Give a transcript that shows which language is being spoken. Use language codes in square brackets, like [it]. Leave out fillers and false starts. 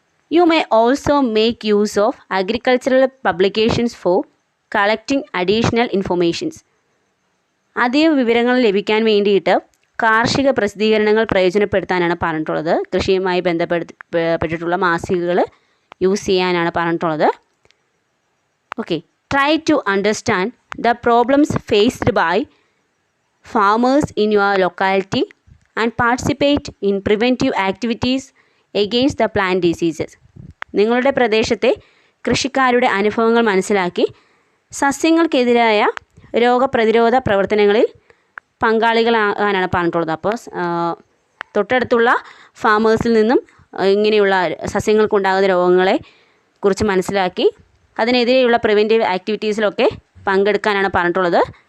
[en] You may also make use of agricultural publications for collecting additional informations. [ml] അധിക വിവരങ്ങൾ ലഭിക്കാൻ വേണ്ടിയിട്ട് കാർഷിക പ്രസിദ്ധീകരണങ്ങൾ പ്രയോജനപ്പെടുത്താനാണ് പറഞ്ഞിട്ടുള്ളത്. കൃഷിയുമായി ബന്ധപ്പെട്ടിട്ടുള്ള മാസികകൾ യൂസ് ചെയ്യാനാണ് പറഞ്ഞിട്ടുള്ളത്. [en] Okay, try to understand the problems faced by farmers in your locality and participate in preventive activities against the plant diseases. [ml] നിങ്ങളുടെ പ്രദേശത്തെ കൃഷിക്കാരുടെ അനുഭവങ്ങൾ മനസ്സിലാക്കി സസ്യങ്ങൾക്കെതിരായ രോഗപ്രതിരോധ പ്രവർത്തനങ്ങളിൽ പങ്കാളികളാകാനാണ് പറഞ്ഞിട്ടുള്ളത്. അപ്പോൾ തൊട്ടടുത്തുള്ള ഫാമേഴ്സിൽ നിന്നും ഇങ്ങനെയുള്ള സസ്യങ്ങൾക്കുണ്ടാകുന്ന രോഗങ്ങളെ കുറിച്ച് മനസ്സിലാക്കി അതിനെതിരെയുള്ള പ്രിവെൻറ്റീവ് ആക്ടിവിറ്റീസിലൊക്കെ പങ്കെടുക്കാനാണ് പറഞ്ഞിട്ടുള്ളത്.